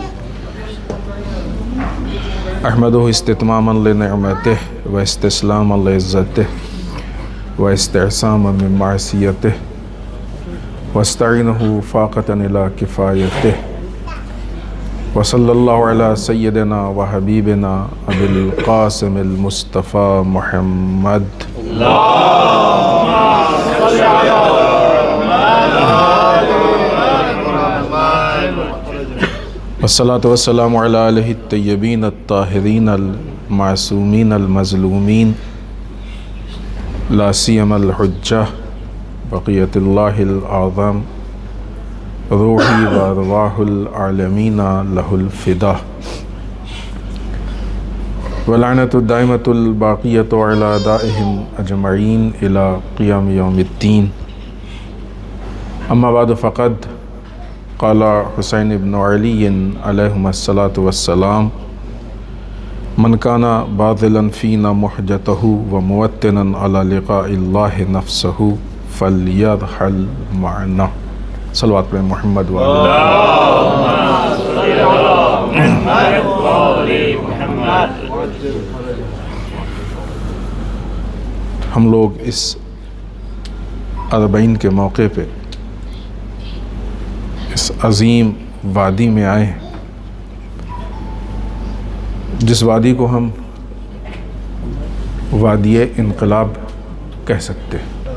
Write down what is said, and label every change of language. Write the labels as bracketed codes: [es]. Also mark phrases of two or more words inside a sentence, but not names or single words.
[ar] احمدہ استتماما لنعمتہ و استسلاما لعزتہ و استعصاما من معصیتہ واستعینہ فاقۃ الی کفایتہ وصلی اللہ علی سیدنا و حبیبنا ابی القاسم المصطفیٰ محمد۔ والصلاة والسلام علی آلہ الطیبین الطاہرین المعصومین المظلومین، لا سیما الحجہ بقیۃ اللہ الاعظم، روحی و ارواح العالمین لہ الفدا، ولعنۃ الدائمۃ الباقیۃ علی اعدائہم اجمعین الی قیام یوم الدین۔ اما بعد فقد قال حسین بن علی علیہم الصلاۃ والسلام: من کان باذلا فینا محجتہ و موطنا علی لقاء اللہ نفسہ فلیرحل معنا۔ [ur] صلوات پڑھیں محمد و ہم لوگ اس اربعین کے موقع پہ اس عظیم وادی میں آئے ہیں، جس وادی کو ہم وادی انقلاب کہہ سکتے ہیں۔